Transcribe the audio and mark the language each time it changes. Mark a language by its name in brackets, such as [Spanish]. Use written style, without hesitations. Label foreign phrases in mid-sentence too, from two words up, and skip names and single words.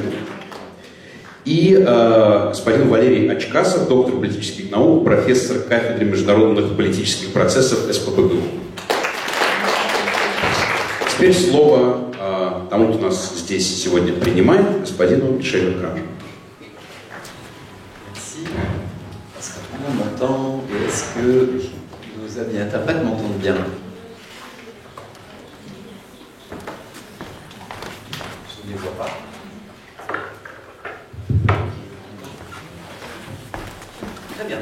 [Russian] И господин Валерий Ачкасов, доктор политических наук, профессор кафедры международных политических процессов СПбГУ. Теперь слово тому, кто нас здесь сегодня принимает, господину Мишелю Гранжу. [French] Est-ce que tout le monde m'entend et est-ce que nos amis interprètes m'entendent bien? Je ne les vois pas. Très bien.